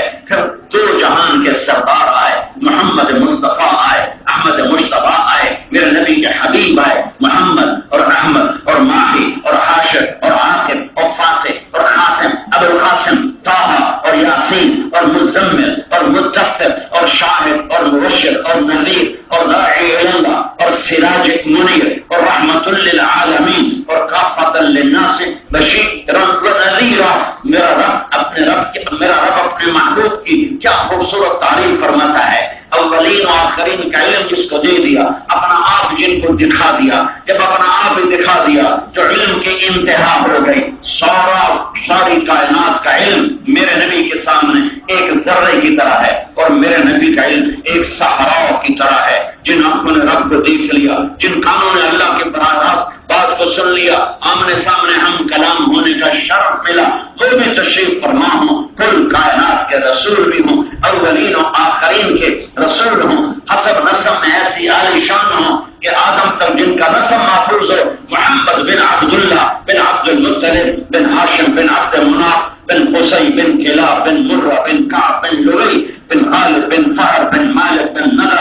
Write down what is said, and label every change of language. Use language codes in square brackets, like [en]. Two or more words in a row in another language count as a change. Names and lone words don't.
[ur] پھر دو جہان کے سردار آئے، محمد مصطفیٰ آئے، احمد مشتبہ آئے، میرے نبی کے حبیب آئے، محمد اور احمد اور ماہی اور حاشر اور عاقب اور فاتح اور خاتم، ابو القاسم، طٰہٰ اور یاسین اور مزمل اور مدثر اور شاہد اور مبشر اور نذیر اور [ar] داعی الی اللہ [ur] اور سراج منیر اور رحمت للعالمین اور [ar] کافۃ للناس بشیرا ونذیرا۔ [ur] میرا رب اپنے محبوب کی کیا خوبصورت تعریف فرماتا ہے۔ اولین و آخرین کا علم جس کو دے دیا، اپنا آپ جن کو دکھا دیا، جب اپنا آپ ہی دکھا دیا تو علم کی انتہا ہو گئی۔ ساری کائنات کا علم میرے نبی کے سامنے ایک ذرے کی طرح ہے، اور میرے نبی کا علم ایک صحراء کی طرح ہے۔ جن آنکھوں نے رب کو دیکھ لیا، جن کانوں نے اللہ کے براہ راست بات کو سن لیا، آمنے سامنے ہم کلام ہونے کا شرف ملا، وہ بھی تشریف فرما ہوں، کل کائنات کے رسول بھی ہوں، اولین و آخرین کے رسول ہوں، حسب نسب میں ایسی عالی شان ہوں کہ آدم تک جن کا نسب محفوظ ہو، محمد بن عبداللہ بن عبد المطلب بن ہاشم بن عبد مناف بن قصی بن کلاب بن مرہ بن کعب بن لؤی بن غالب بن فہر بن مالک بن نضر